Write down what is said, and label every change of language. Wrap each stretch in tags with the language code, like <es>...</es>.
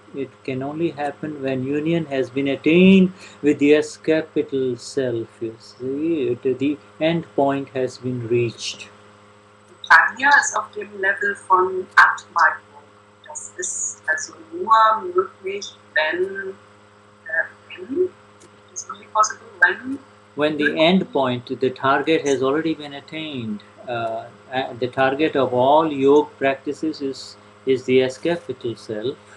<en>It can only happen when union has been attained with the S capital Self. You see, the end point has been reached.</en> <de>Prajna ist auf dem Level von Atma Yoga. Das ist also nur möglich, wenn</de> <en>it's only possible when the end point, the target has already been attained. The target of all yoga practices is the S capital Self.</en>